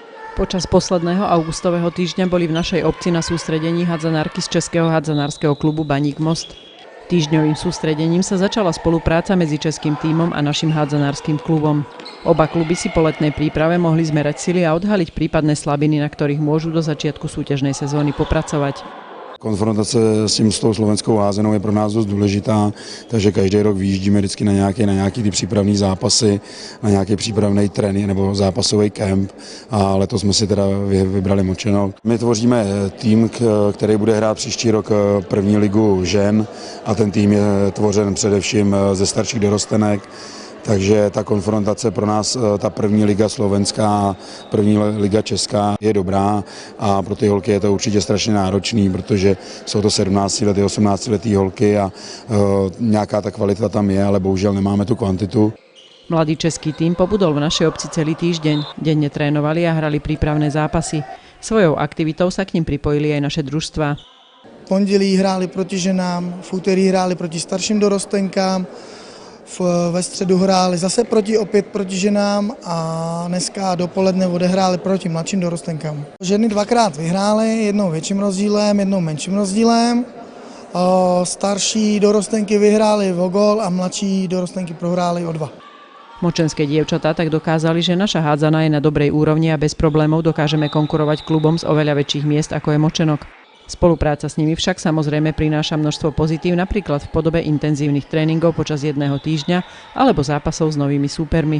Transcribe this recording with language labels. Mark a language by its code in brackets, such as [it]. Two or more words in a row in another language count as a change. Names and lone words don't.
[sk] Počas posledného augustového týždňa boli v našej obci na sústredení hádzanárky z Českého hádzanárskeho klubu Baník Most. Týždňovým sústredením sa začala spolupráca medzi českým tímom a našim hádzanárskym klubom. Oba kluby si po letnej príprave mohli zmerať sily a odhaliť prípadné slabiny, na ktorých môžu do začiatku súťažnej sezóny popracovať. [cs] Konfrontace s tou slovenskou házenou je pro nás dost důležitá, takže každý rok vyjíždíme vždycky na nějaký ty přípravné zápasy, na nějaký přípravný trénink nebo zápasový kemp a letos jsme si teda vybrali Močenok. My tvoříme tým, který bude hrát příští rok první ligu žen a ten tým je tvořen především ze starších dorostenek. Takže ta konfrontace pro nás, ta první liga slovenská, první liga česká je dobrá a pro ty holky je to určitě strašně náročný, protože jsou to 17letý, 18letý holky a nějaká ta kvalita tam je, ale bohužel nemáme tu kvantitu. [sk] Mladý český tým pobudol v našej obci celý týždeň. Denne trénovali a hrali prípravné zápasy. Svojou aktivitou sa k nim pripojili aj naše družstvá. [cs] V pondělí hráli proti ženám, v úterý hráli proti starším dorostenkám, ve středu hráli zase opět proti ženám a dneska dopoledne odehráli proti mladším dorostenkám. Ženy dvakrát vyhrály, jednou větším rozdílem, jednou menším rozdílem. Starší dorostenky vyhráli o gól a mladší dorostenky prohráli o 2. [sk] Močenské dievčatá tak dokázali, že naša hádzaná je na dobrej úrovni a bez problémov dokážeme konkurovať klubom z oveľa väčších miest ako je Močenok. Spolupráca s nimi však samozrejme prináša množstvo pozitív, napríklad v podobe intenzívnych tréningov počas jedného týždňa alebo zápasov s novými súpermi.